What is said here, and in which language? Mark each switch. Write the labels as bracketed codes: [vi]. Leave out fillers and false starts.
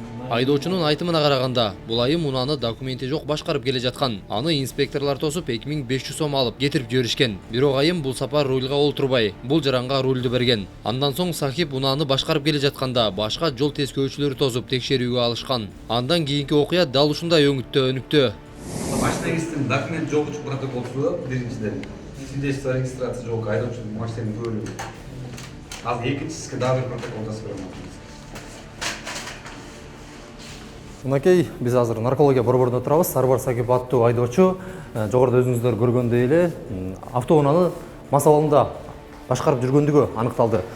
[ky] Айдоочунун айтымына караганда, бул айым унааны документи жок башкарып келе жаткан. Аны инспекторлор тосуп 2500 сом алып кетирип жиберишкен. Бирок айым бул сапар рульга олтурбай, бул жаранга рульду берген. Андан соң сахип унааны башкарып келе жатканда башка жол тескөөчүлөрү тосуп текшерүүгө алышкан. Андан кийинки окуя дал ушундай өнүктү. [kk] Машина кестім, документ жоқ үшін протокол түсіріп, біріншіден. Свидетельство регистрация жоқ, [ky] айдоочунун машинанын бөлүгү. [kk] Ал экинчисине дагы бир протокол жасап беремін. [ky] Мынакей биз азыр наркология борборунда турабыз. Сарбар Сакип аттуу айдоочу жогоруда өзүңүздөр көргөндөй эле автоунааны мас абалында башкарып жүргөндүгү аныкталды.